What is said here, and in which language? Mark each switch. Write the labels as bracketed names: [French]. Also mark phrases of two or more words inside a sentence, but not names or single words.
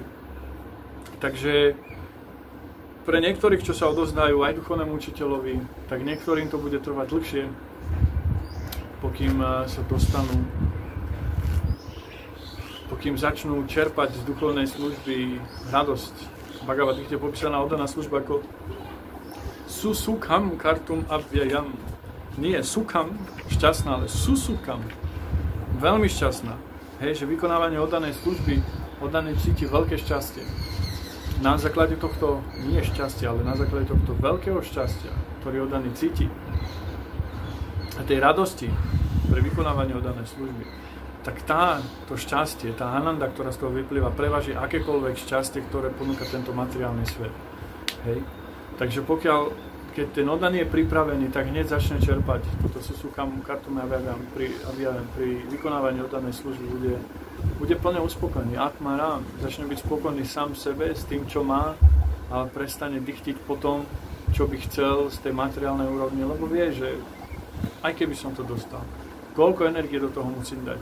[Slovak] Takže pre niektorých, čo sa odozdajú aj duchovnému učiteľovi, tak niektorým to bude trvať dlhšie, pokým sa dostanú, pokým začnú čerpať z duchovnej služby radosť. Bhagavad Gita je popísaná oddaná služba ako [Sanskrit] सुसुखं कर्तुम् अव्ययम्. [Slovak] Nie sukham, šťastná, ale susukham, veľmi šťastná. Hej, že vykonávanie oddanej služby, oddanej cíti veľké šťastie. Na základe tohto, nie šťastia, ale na základe tohto veľkého šťastia, ktorý oddaný cíti, a tej radosti pre vykonávanie oddanej služby, tak to šťastie, tá ananda, ktorá z toho vyplýva, preváži akékoľvek šťastie, ktoré ponúka tento materiálny svet. Hej. Takže keď ten oddaný je pripravený, tak hneď začne čerpať. Toto [Sanskrit] सुसुखं कर्तुम् अव्ययम् [Slovak] pri vykonávaní oddanej služby bude plne uspokojený. [Sanskrit] आत्मा राम, [Slovak] začne byť spokojný sám sebe s tým, čo má, ale prestane dychtiť po tom, čo by chcel z tej materiálnej úrovne, lebo vie, že aj keby som to dostal, koľko energie do toho musím dať.